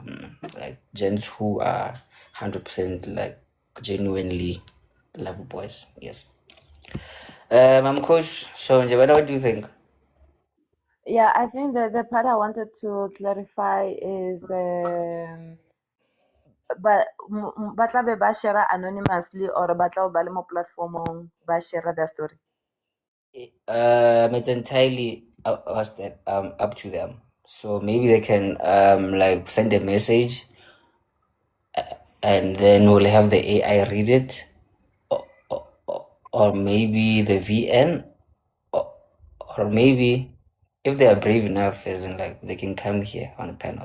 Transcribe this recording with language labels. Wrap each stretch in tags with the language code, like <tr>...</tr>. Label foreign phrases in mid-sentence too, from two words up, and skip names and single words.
<en>Like gents who are 100% like genuinely love boys. Yes. I'm coach. So what do you think? Yeah, I think that the part I wanted to clarify is</en> <nso>ba tla be ba</nso> <en>share anonymously or</en> <nso>ba tla ba le mo platformong ba</nso> <en>share their story? It's entirely up to them. So maybe they can like send a message, and then we'll have the AI read it, or maybe the VN, or maybe if they are brave enough, as in like they can come here on a panel.</en>